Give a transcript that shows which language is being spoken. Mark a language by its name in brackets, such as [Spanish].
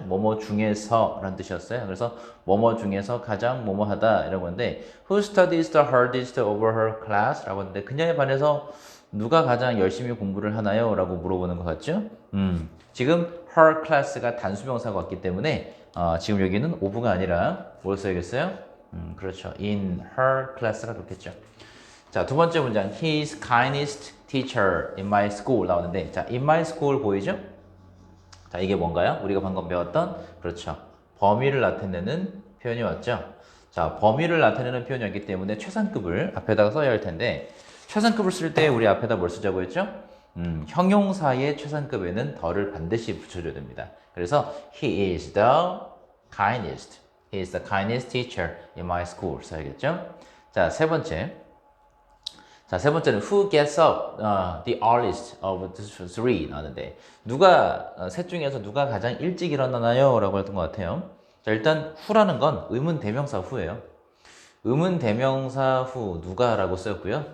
[Korean] 뭐뭐 중에서 라는 뜻이었어요. 그래서 뭐뭐 중에서 가장 뭐뭐하다 이라고 하는데 [English] Who studies the hardest over her class? [Korean] 라고 하는데 그녀에 반해서 누가 가장 열심히 공부를 하나요? 라고 물어보는 것 같죠? 지금 her class가 단수명사가 왔기 때문에 지금 여기는 of가 아니라 뭘 써야겠어요? 그렇죠. in her class가 좋겠죠. 자, 두 번째 문장 [English] He's kindest teacher in my school [Korean] 나오는데 자, in my school 보이죠? 자, 이게 뭔가요? 우리가 방금 배웠던 그렇죠. 범위를 나타내는 표현이 왔죠. 자, 범위를 나타내는 표현이었기 때문에 최상급을 앞에다가 써야 할 텐데 최상급을 쓸 때 우리 앞에다 뭘 쓰자고 했죠? 형용사의 최상급에는 더를 반드시 붙여줘야 됩니다. 그래서 [English] He is the kindest. He is the kindest teacher in my school [Korean] 써야겠죠? 자, 세 번째. 자, 세 번째는 [English] who gets up the earliest of the three [Korean] 나왔는데 누가 셋 중에서 누가 가장 일찍 일어나나요? 라고 했던 것 같아요. 자, 일단 who라는 건 의문 대명사 후예요. 의문 대명사 후 누가라고 쓰였고요.